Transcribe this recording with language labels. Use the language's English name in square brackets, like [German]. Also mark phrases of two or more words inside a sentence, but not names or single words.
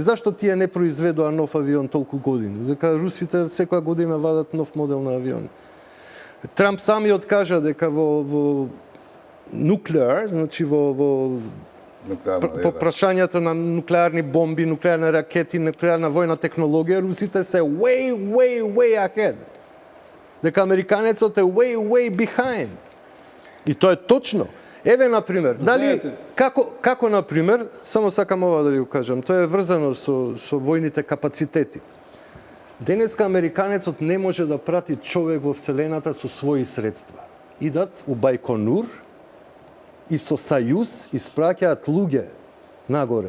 [Macedonian] Зашто тие не произведоа нов авион толку години? Дека русите секоја година вадат нов модел на авион. Трамп самиот кажа дека во нуклеар, значи во прашањето на нуклеарни бомби, нуклеарни ракети, нуклеарна војна технологија, русите се [English] way ahead. [Macedonian] Дека американецот е [English] way behind. [Macedonian] И тоа е точно. Еве, например, дали, како, например, само сакам ова да ви го кажам, тоа е врзано со војните капацитети. Денеска американецот не може да прати човек во Вселената со своји средства. Идат у Бајконур и со Сајуз испраќаат луѓе нагоре.